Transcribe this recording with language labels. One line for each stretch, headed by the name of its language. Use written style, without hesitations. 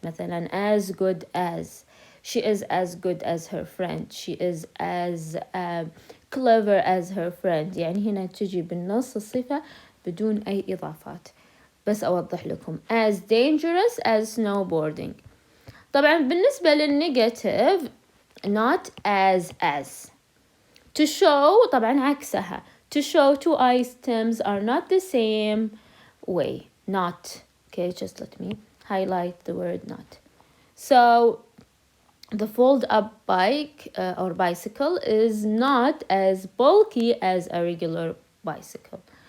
English: مثلا as good as, she is as good as her friend, she is as clever as her friend.
Arabic: يعني هنا تجي بالنص الصفة بدون أي إضافات. بس أوضح لكم
English: as dangerous as snowboarding.
Arabic: طبعا بالنسبة للنيجاتيف
English: not as to show
Arabic: طبعا عكسها.
English: To show two items are not the same way. Not. Okay, just let me highlight the word not. So the fold up bike or bicycle is not as bulky as a regular bicycle.